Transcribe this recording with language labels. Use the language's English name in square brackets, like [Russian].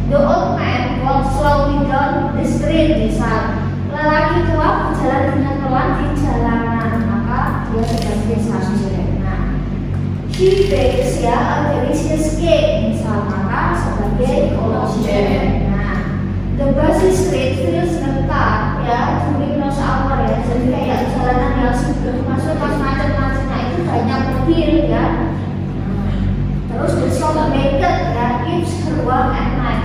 [English] The old man walks slowly down the street. [Indonesian] Misal lelaki tua berjalan dengan pelan di jalanan, maka dia sebagai subjek. [English] Nah, he bakes ya a delicious cake. [Indonesian] Misal maka sebagai objek. [English] Nah, the busy street fills the car ya during rush hour ya. [Indonesian] Jadi kayak jalanan yang sebelum masuk pas macet-macetnya itu banyak mobil ya. Terus [English] the shopmaker ya keeps her warm at night.